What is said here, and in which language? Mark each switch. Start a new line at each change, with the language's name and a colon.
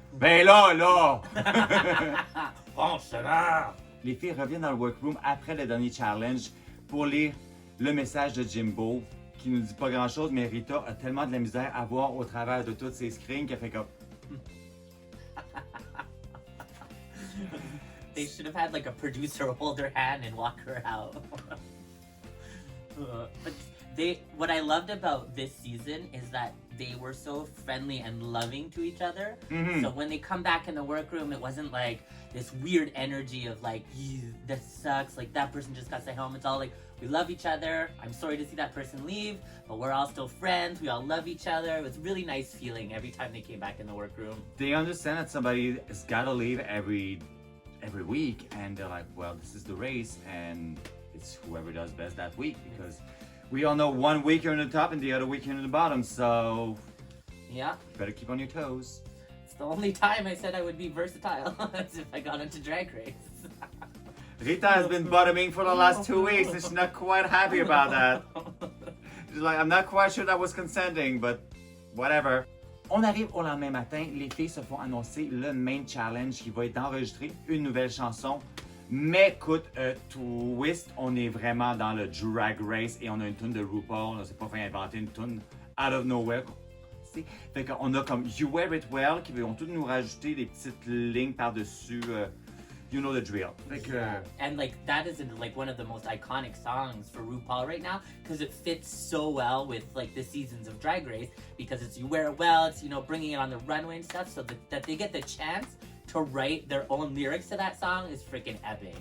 French: Ben là! Bon, ça va! Les filles reviennent dans le workroom après le dernier challenge pour lire le message de Jimbo qui nous dit pas grand-chose, mais Rita a tellement de la misère à voir au travers de toutes ses screens qu'elle fait comme...
English: They should have had like a producer hold her hand and walk her out. But what I loved about this season is that they were so friendly and loving to each other. Mm-hmm. So when they come back in the workroom, it wasn't like this weird energy of like, that sucks, like that person just got sent home. It's all like, we love each other. I'm sorry to see that person leave, but we're all still friends. We all love each other. It was a really nice feeling every time they came back in the workroom. They understand that somebody has got to leave every week, and they're like, well, this is the race, and it's whoever does best that week, because we all know 1 week you're in the top and the other week you're in the bottom, so yeah, better keep on your toes. It's the only time I said I would be versatile as if I got into Drag Race. Rita has been bottoming for the last 2 weeks and she's not quite happy about that. She's like, I'm not quite sure that was consenting, but whatever.
French: On arrive au lendemain matin, les filles se font annoncer le main challenge qui va être d'enregistrer une nouvelle chanson. Mais écoute, twist, on est vraiment dans le Drag Race et on a une tune de RuPaul. On s'est pas fait inventer une tune
English: out of nowhere.
French: Fait qu'on a comme You Wear It Well qui vont tous nous rajouter des petites lignes par-dessus.
English: You know the drill. And like that is like one of the most iconic songs for RuPaul right now because it fits so well with like the seasons of Drag Race because it's You Wear It Well, it's, you know, bringing it on the runway and stuff, so that they get the chance to write their own lyrics to that song is freaking epic.